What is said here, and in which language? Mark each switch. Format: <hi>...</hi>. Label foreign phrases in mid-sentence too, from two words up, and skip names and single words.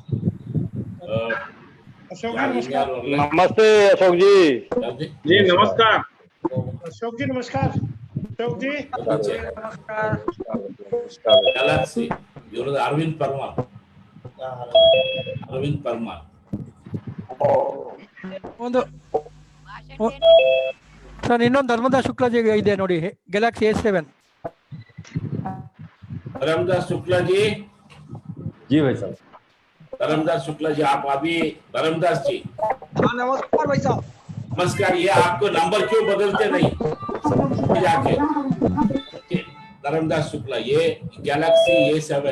<hi>नमस्ते अशोक जी। जी नमस्कार। अशोक जी नमस्कार। अशोक जी गैलेक्सी अरविंद परमार। अरविंद परमार</hi> <kn>ಒಂದು ಸರ್ ಇನ್ನೊಂದು ಧರ್ಮದಾಸ್ ಶುಕ್ಲಾಜಿ ಇದೆ ನೋಡಿ, ಗ್ಯಾಲಕ್ಸಿ A7</kn> <hi>धर्मदास शुक्ला जी। जी भाई साहब। धर्मदास शुक्ला जी आप अभी, धर्मदास जी हाँ नमस्कार भाई साहब। नमस्कार। ये आपको नंबर क्यों बदलते नहीं जाके? धर्मदास शुक्ला, ये गैलेक्सी A7</hi>